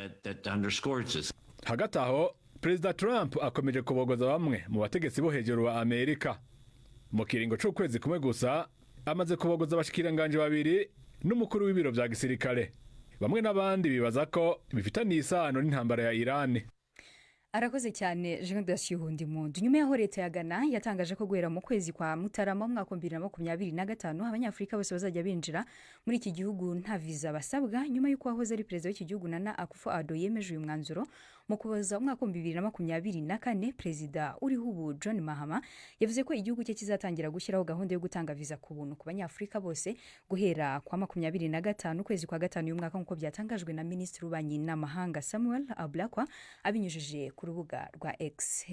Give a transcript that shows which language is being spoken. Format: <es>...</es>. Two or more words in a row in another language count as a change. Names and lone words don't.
<rn>Hagati aho Perezida Trump akomeje kubogoza bamwe mu bategetsi bo hejuru ba Amerika. Mu kiringo c'ukwezi kumwe gusa amaze kubogoza abashikiranganje babiri n'umukuru w'ibiro vya gisirikare. Bamwe n'abandi bibaza ko bifitaniye isano n'intambara ya Iran. Arakoze cyane Generation de Monde.</rn> <rw>Nyuma yaho leta ya Ghana yatangaje ko guhera mu kwezi kwa Mutarama mu mwaka 2025 abanyafrika bose bazajya binjira muri iki gihugu nta visa basabwa, nyuma y'uko wahoze ari perezida w'iki gihugu Nana Akufo-Addo yemeje uyu mwanzuro mu kuboza umwaka 2024. Perezida uriho ubu John Mahama yavuze ko igihugu cye kizatangira gushyiraho gahunda yo gutanga visa ku buntu ku banyafrika bose guhera kwa 25 kwezi kwa gatanu y'umwaka, nk'uko byatangajwe na Minisitiri w'Ububanyi n'Amahanga Samuel Ablakwa abinyujije ku rubuga rwa X.</rw>